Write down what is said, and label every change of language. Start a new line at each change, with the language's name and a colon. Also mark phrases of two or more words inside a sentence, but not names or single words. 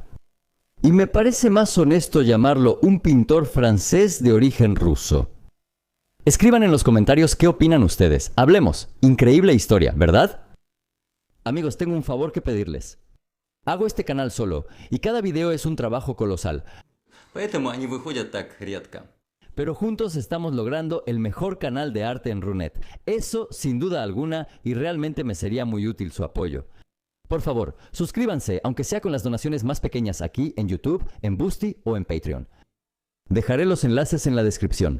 Spanish: Y me parece más honesto llamarlo un pintor francés de origen ruso. Escriban en los comentarios qué opinan ustedes. Hablemos. Increíble historia, ¿verdad? Amigos, tengo un favor que pedirles. Hago este canal solo, y cada video es un trabajo colosal.
Russian: Поэтому они выходят так редко.
Spanish: Pero juntos estamos logrando el mejor canal de arte en Runet. Eso sin duda alguna, y realmente me sería muy útil su apoyo. Por favor, suscríbanse, aunque sea con las donaciones más pequeñas aquí en YouTube, en Boosty o en Patreon. Dejaré los enlaces en la descripción.